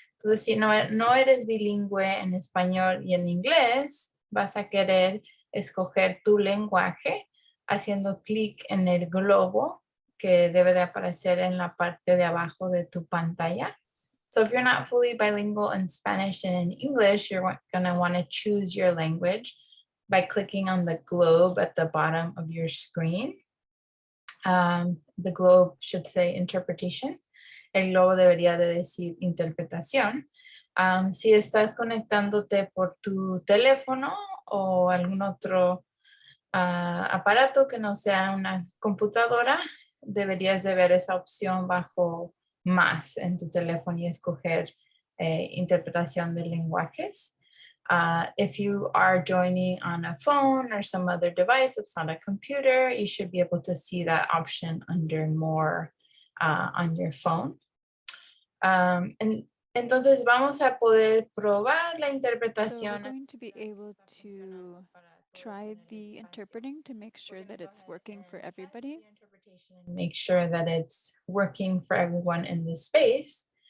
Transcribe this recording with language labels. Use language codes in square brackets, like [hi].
[es] Entonces, si no eres bilingüe en español y en inglés, vas a querer escoger tu lenguaje haciendo clic en el globo que debe de aparecer en la parte de abajo de tu pantalla. [en] So if you're not fully bilingual in Spanish and in English, you're going to want to choose your language by clicking on the globe at the bottom of your screen. The globe should say interpretation. [es] El globo debería de decir interpretación. Si estás conectándote por tu teléfono o algún otro aparato que no sea una computadora, deberías de ver esa opción bajo más en tu teléfono y escoger interpretación de lenguajes. [en] If you are joining on a phone or some other device that's not a computer, you should be able to see that option under more on your phone. [es] Entonces vamos a poder probar la interpretación. [en] So we're going to be able to try the interpreting to make sure that it's working for everybody. Make sure that it's working for everyone in the space.